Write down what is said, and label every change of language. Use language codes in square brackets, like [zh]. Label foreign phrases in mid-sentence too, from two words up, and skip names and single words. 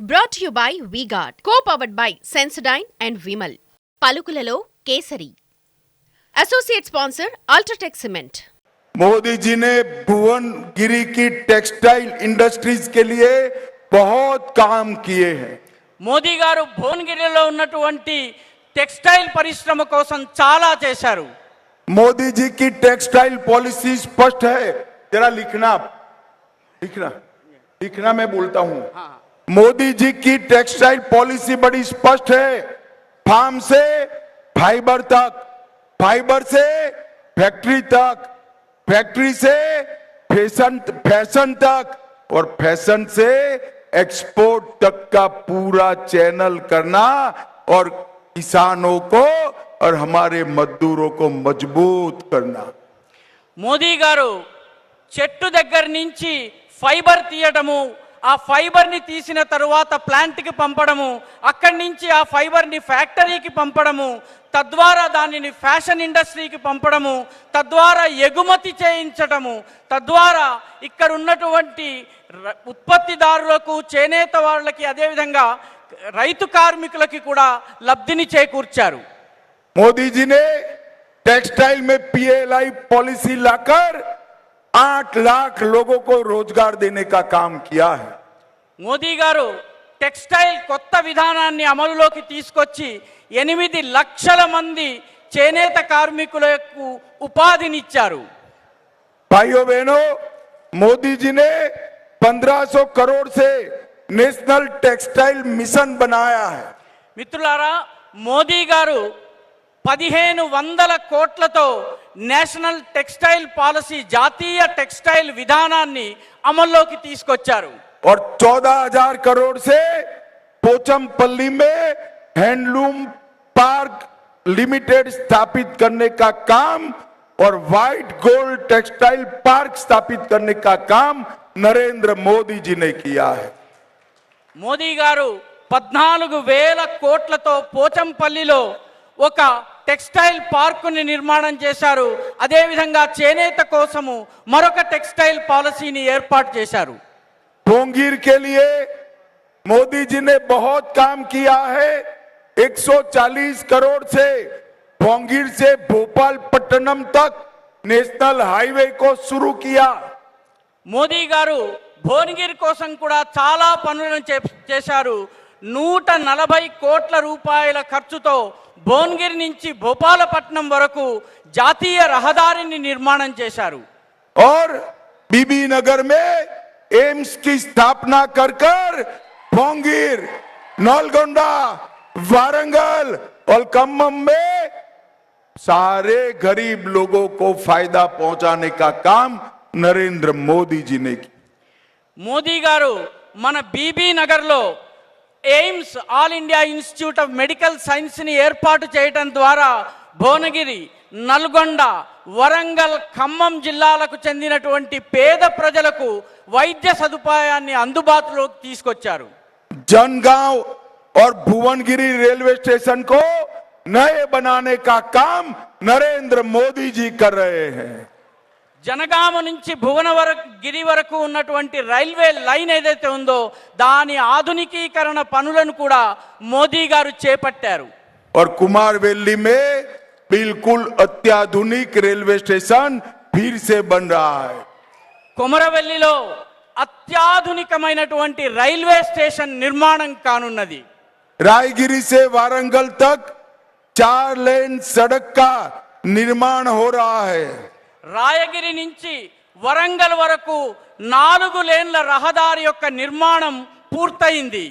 [en] Brought to you by V-Guard, co-powered by Sensodyne and Vimal. [te] పలుకులలో కేసరి. [en] Associate sponsor Ultratech Cement. [hi] मोदी जी ने भुवनगिरी की [en] textile industries [hi] के लिए बहुत काम किए हैं. [te] మోదీ గారు భువనగిరిలో ఉన్నటువంటి టెక్స్టైల్ పరిశ్రమ కోసం చాలా చేశారు. [hi] मोदी जी की [en] textile policy [hi] स्पष्ट है. जरा लिखना लिखना लिखना मैं बोलता हूँ. मोदी जी की [en] textile policy [hi] बड़ी स्पष्ट है. फार्म से फाइबर तक, फाइबर से फैक्ट्री तक, फैक्ट्री से फैशन तक और फैशन से एक्सपोर्ट तक का पूरा चैनल करना और किसानों को और हमारे मजदूरों को मजबूत करना. [te] మోదీ గారు చెట్టు దగ్గర నుంచి ఫైబర్ తీయడము, ఆ ఫైబర్ని తీసిన తరువాత ప్లాంట్కి పంపడము, అక్కడి నుంచి ఆ ఫైబర్ని ఫ్యాక్టరీకి పంపడము, తద్వారా దానిని [en] fashion industry [te] పంపడము, తద్వారా ఎగుమతి చేయించడము, తద్వారా ఇక్కడ ఉన్నటువంటి ఉత్పత్తిదారులకు, చేనేత వాళ్ళకి, అదేవిధంగా రైతు కార్మికులకి కూడా లబ్ధిని చేకూర్చారు. [hi] मोदी जी ने टेक्सटाइल में [en] PLI policy [hi] लाकर 8 लाख लोगों को रोजगार देने का काम किया है. [te] మోదీ గారు టెక్స్టైల్ కొత్త విధానాన్ని అమలులోకి తీసుకొచ్చి 8 లక్షల మంది చేనేత కార్మికులకు ఉపాధినిచ్చారు. [hi] भाइयों बहनों, मोदी जी ने 1500 करोड़ से नेशनल टेक्सटाइल मिशन बनाया है. [te] మిత్రులారా, మోదీ గారు 1500 కోట్లతో నేషనల్ టెక్స్టైల్ పాలసీ, జాతీయ టెక్స్టైల్ విధానాన్ని అమల్లోకి తీసుకొచ్చారు. [hi] और 14,000 करोड़ से पोचमपल्ली में हैंडलूम पार्क लिमिटेड स्थापित करने का काम और व्हाइट गोल्ड टेक्सटाइल पार्क स्थापित करने का काम नरेंद्र मोदी जी ने किया है. [te] మోదీ గారు 14,000 కోట్లతో పోచంపల్లిలో ఒక [en] textile park [te] నిర్మాణం చేశారు. అదేవిధంగా చేనేత కోసము మరొక [en] textile policy [te] ఏర్పాటు చేశారు. [hi] भोंगीर के लिए मोदी जी ने बहुत काम किया है. 140 करोड़ से भोंगीर से भोपाल पट्टनम तक [en] national highway [hi] को शुरू किया. [te] మోదీ గారు భువనగిరి కోసం కూడా చాలా పనులను చేశారు. 140 కోట్ల రూపాయల ఖర్చుతో భువనగిరి నుంచి భోపాలపట్నం వరకు జాతీయ రహదారిని నిర్మాణం చేశారు. [hi] और बीबी नगर में एम्स की स्थापना कर भोंगीर, नलगोंडा, वारंगल और खम्मम में सारे गरीब लोगों को फायदा पहुंचाने का काम नरेंद्र मोदी जी ने किया. [te] మోదీ గారు మన బీబీ నగర్లో ఎయిమ్స్, ఆల్ ఇండియా ఇన్స్టిట్యూట్ ఆఫ్ మెడికల్ సైన్స్ని ఏర్పాటు చేయడం ద్వారా భువనగిరి, నల్గొండ, వరంగల్, ఖమ్మం జిల్లాలకు చెందినటువంటి పేద ప్రజలకు వైద్య సదుపాయాన్ని అందుబాటులోకి తీసుకొచ్చారు. [hi] जनगांव और भुवनगिरी [en] railway station [hi] को नए बनाने का काम नरेंद्र मोदी जी कर रहे हैं. [te] జనగామ నుంచి భువనగిరి వరకు ఉన్నటువంటి [en] railway line [te] ఏదైతే ఉందో దాని ఆధునికీకరణ పనులను కూడా మోదీ గారు చేపట్టారు. [hi] और कुमारवेली में बिल्कुल अत्याधुनिक [en] railway station [hi] फिर से बन रहा है. [te] కొమరవెల్లిలో అత్యాధునికమైనటువంటి [en] railway station [te] నిర్మాణం కానున్నది. [hi] रायगिरी से वारंगल तक 4 लेन सड़क का निर्माण हो रहा है. [te] రాయగిరి నుంచి వరంగల్ వరకు 4 లేన్ల రహదారి యొక్క నిర్మాణం పూర్తయింది.